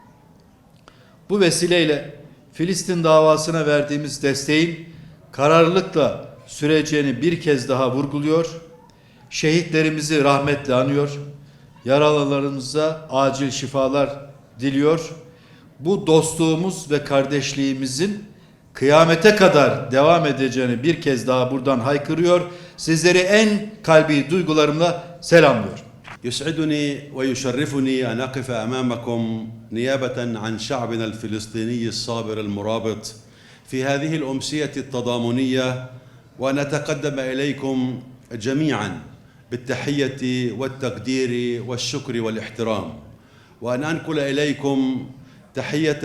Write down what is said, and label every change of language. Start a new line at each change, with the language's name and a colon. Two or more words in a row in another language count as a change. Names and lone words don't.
Turkish: Bu vesileyle Filistin davasına verdiğimiz desteğin kararlılıkla süreceğini bir kez daha vurguluyor, şehitlerimizi rahmetle anıyor, yaralılarımıza acil şifalar diliyor. Bu dostluğumuz ve kardeşliğimizin kıyamete kadar devam edeceğini bir kez daha buradan haykırıyor. Sizleri en kalbi duygularımla selamlıyorum.
Arabic: يسعدني ويشرفني أن أقف أمامكم نيابة عن شعبنا الفلسطيني الصابر المرابط في هذه الأمسية التضامنية وأن أتقدم إليكم جميعا بالتحية والتقدير والشكر والاحترام وأن أنقل إليكم تحية